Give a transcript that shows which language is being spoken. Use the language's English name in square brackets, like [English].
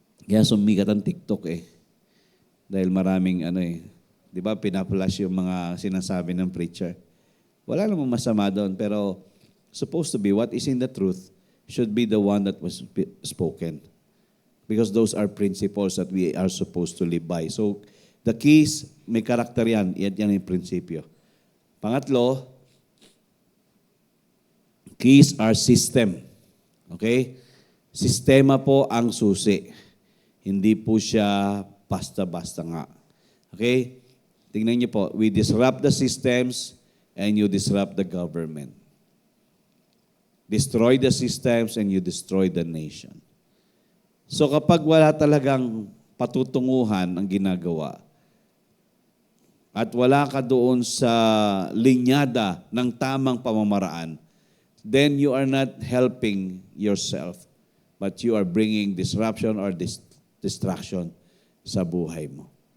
[Filipino] Kaya sumikat ang TikTok Dahil maraming di ba, pinaplash yung mga sinasabi ng preacher. Wala namang masama doon, pero [English] supposed to be what is in the truth should be the one that was spoken. Because those are principles that we are supposed to live by. So, the keys, [Filipino] may karakter yan. Yan yung prinsipyo. Pangatlo, [English] keys are system. [Filipino] Okay? Sistema po ang susi. Hindi po siya basta-basta nga. Okay? Tingnan niyo po, [English] we disrupt the systems and you disrupt the government. Destroy the systems and you destroy the nation. [Filipino] So kapag wala talagang patutunguhan ang ginagawa at wala ka doon sa linyada ng tamang pamamaraan, [English] then you are not helping yourself, but you are bringing disruption or distraction [Filipino] sa buhay mo.